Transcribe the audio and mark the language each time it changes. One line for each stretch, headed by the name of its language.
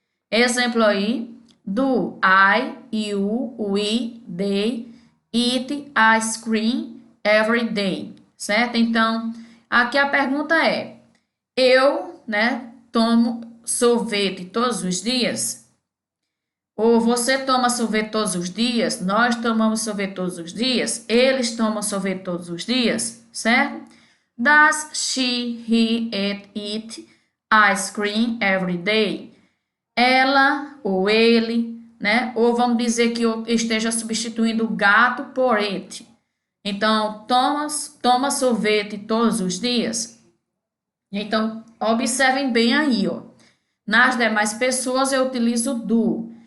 Portuguese: Exemplo aí,
English: do, I, you, we, they, eat ice cream every day, certo?
Portuguese: Então, aqui a pergunta é, eu, né, tomo sorvete todos os dias? Ou você toma sorvete todos os dias? Nós tomamos sorvete todos os dias? Eles tomam sorvete todos os dias? Certo?
English: Does she, he, it eat ice cream every day?
Portuguese: Ela ou ele, né? Ou vamos dizer que eu esteja substituindo o gato por it. Então, toma sorvete todos os dias? Então, observem bem aí, ó. Nas demais pessoas eu utilizo do.